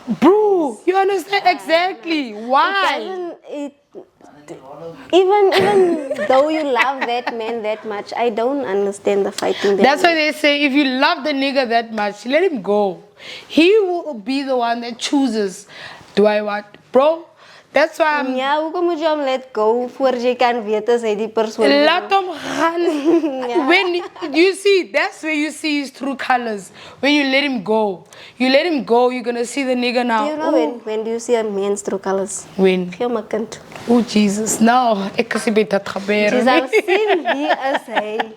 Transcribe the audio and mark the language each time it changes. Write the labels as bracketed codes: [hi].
[en] bro, you understand exactly why. Even though you love that man that much, I don't understand the fighting. That's why they say if you love the nigga that much, let him go. He will be the one that chooses. Do I want, bro? That's why I'm. [af] Ja, hoekom moet jy hom [en] let go [af] voor jy kan weet as hy die persoon is? Laat hom gaan. [en] When you see, that's where you see his true colors. When you let him go, you're gonna see the nigga now. Do you know when do you see a man's true colors? When? [af] Gee hom 'n kind. Oh Jesus, no, ek kasi by dit gebeur. Jy sal sien wie is hy.